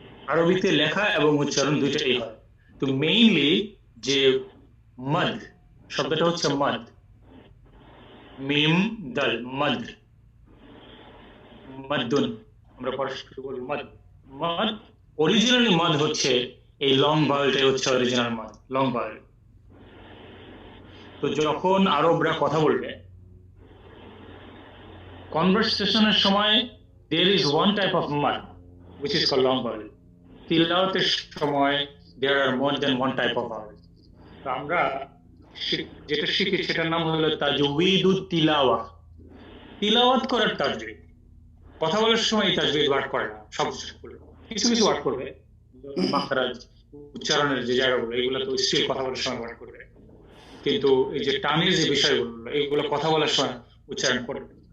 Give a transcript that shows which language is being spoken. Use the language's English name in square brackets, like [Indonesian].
[Bangla] আরবিতে লেখা এবং উচ্চারণ দুইটাই হয়। তো মেইনলি যে মদ শব্দটা হচ্ছে মদ, মিম দাল, মদ, মদ্দুন, আমরা পরস্পর বলি মদ। মদ অরিজিনালি মদ হচ্ছে এই লং ভাওয়েলটাই হচ্ছে অরিজিনাল মদ, লং ভাওয়েল। তো যখন আরবরা কথা বলবে কনভারসেশনের সময় [English] there is one type of mud which is called long vowel. [Bangla] তিলাওয়াতের সময় [English] there are more than one type of vowel. [Bangla] তো আমরা যেটা শিখি সেটার নাম হলো তাজউইদুত তিলাওয়া, তিলাওয়াত করার তাজউইদ। কথা বলার সময় এই তাজউইদ ওয়ার্ড করে না, সব কিছু কিছু ওয়ার্ড করবে, মাখরাজ, উচ্চারণের যে জায়গাগুলো এগুলো তো স্টিল কথা বলার সময় ওয়ার্ড করবে, কিন্তু এই যে টানের যে বিষয়গুলো এইগুলো কথা বলার সময় উচ্চারণ করবে।